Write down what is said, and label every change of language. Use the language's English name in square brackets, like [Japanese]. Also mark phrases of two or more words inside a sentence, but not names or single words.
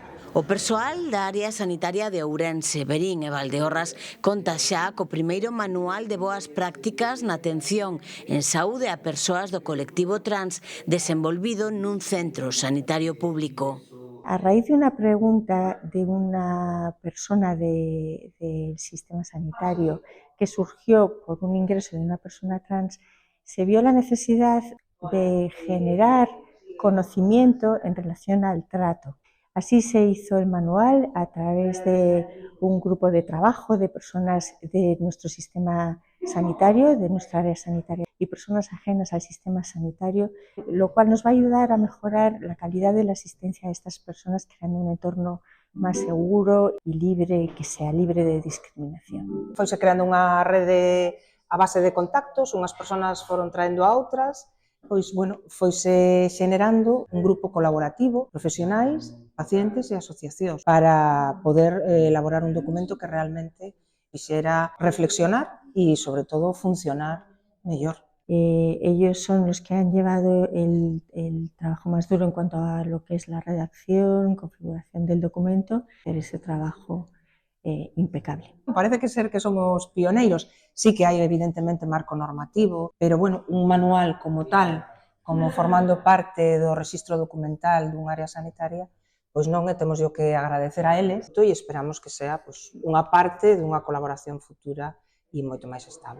[Galician] O persoal da área sanitaria de Ourense, Verín e Valdeorras conta xa co primeiro manual de boas prácticas na atención en saúde a persoas do colectivo trans desenvolvido nun centro sanitario público. [Spanish] A raíz de una pregunta de una persona del sistema sanitario que surgió por un ingreso de una persona trans, se vio la necesidad de generar conocimiento en relación al trato. Así se hizo el manual a través de un grupo de trabajo de personas de nuestro sistema sanitario, de nuestra área sanitaria y personas ajenas al sistema sanitario, lo cual nos va a ayudar a mejorar la calidad de la asistencia a estas personas, creando un entorno [Galician] máis seguro e libre, [Spanish] que sea libre de discriminación. [Galician] Foise creando unha rede a base de contactos, unhas persoas foron traendo a outras, pois, bueno, foise xenerando un grupo colaborativo, profesionais, pacientes e asociacións, para poder elaborar un documento que realmente quixera reflexionar e, sobre todo, funcionar mellor. [Spanish] Ellos son los que han llevado el trabajo más duro en cuanto a lo que es la redacción, configuración del documento, pero ese trabajo impecable. [Galician] Parece que somos pioneiros, sí que hai evidentemente marco normativo, pero bueno, un manual como tal, como formando parte do rexistro documental dun área sanitaria, pois non temos yo que agradecer a eles e esperamos que sea pois, unha parte dunha colaboración futura e moito máis estable.